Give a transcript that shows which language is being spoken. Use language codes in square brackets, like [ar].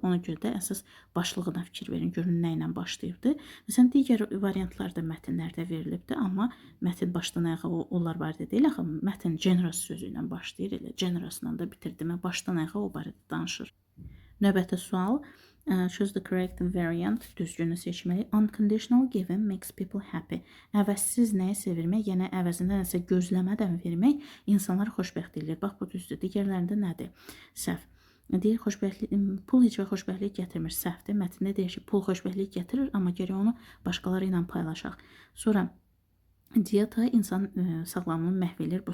[az] Ona görə də əsas başlığına fikir verin, görün nə ilə başlayıbdır. Məsələn, digər variantlar da mətnlərdə verilibdir, amma mətn başdan ayağa onlar barədə deyil. Axı, mətn generous sözü ilə başlayır, elə generousla da bitirdi. Mən başdan ayağa o barədə danışır. Növbəti sual. [en] Choose the correct variant. [az] Düzgünü seçməli. [en] Unconditional giving makes people happy. [az] Əvəzsiz nəyisə vermək, yəni əvəzində nəsə gözləmədən vermək insanları xoşbəxt edir. Bax, bu düzdür. Digərlərində nədir? Səhv. Deyir, pul heç və xoşbəxtlik gətirmir. Səhvdir. Mətndə deyir ki, pul xoşbəxtlik gətirir, amma gərək onu başqaları ilə paylaşaq. Sonra diyeta insan sağlamlığını məhv edir.